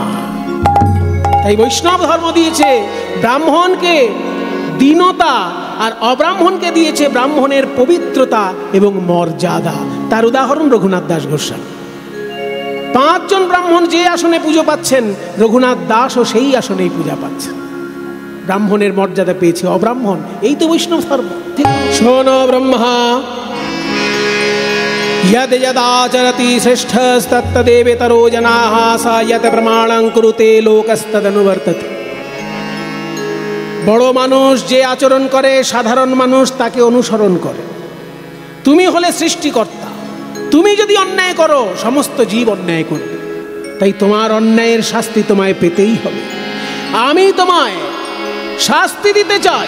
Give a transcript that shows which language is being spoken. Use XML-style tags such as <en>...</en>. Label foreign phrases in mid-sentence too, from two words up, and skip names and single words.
<bn>তাই বৈষ্ণব ধর্ম দিয়েছে ব্রাহ্মণকে দীনতা, আর অব্রাহ্মণকে দিয়েছে ব্রাহ্মণের পবিত্রতা এবং মর্যাদা। তার উদাহরণ রঘুনাথ দাস গোস্বামী। 5 জন ব্রাহ্মণ যে আসনে পুজো পাচ্ছেন, রঘুনাথ দাসও সেই আসনেই পূজা পাচ্ছেন। ব্রাহ্মণের মর্যাদা পেয়েছে অব্রাহ্মণ। এই তো বৈষ্ণব ধর্ম। শোনো ব্রহ্মা</bn> <sa>यद यदाचरति श्रेष्ठस्तत्तदेवेतरो जनाः सा यत् प्रमाणं कुरुते लोकस्तदनुवर्तते।</sa> <bn>বড় মানুষ যে আচরণ করে, সাধারণ মানুষ তাকে অনুসরণ করে। তুমি হলে সৃষ্টিকর্তা, তুমি যদি অন্যায় করো সমস্ত জীব অন্যায় করবে। তাই তোমার অন্যায়ের শাস্তি তোমায় পেতেই হবে। আমি তোমায় শাস্তি দিতে চাই।</bn>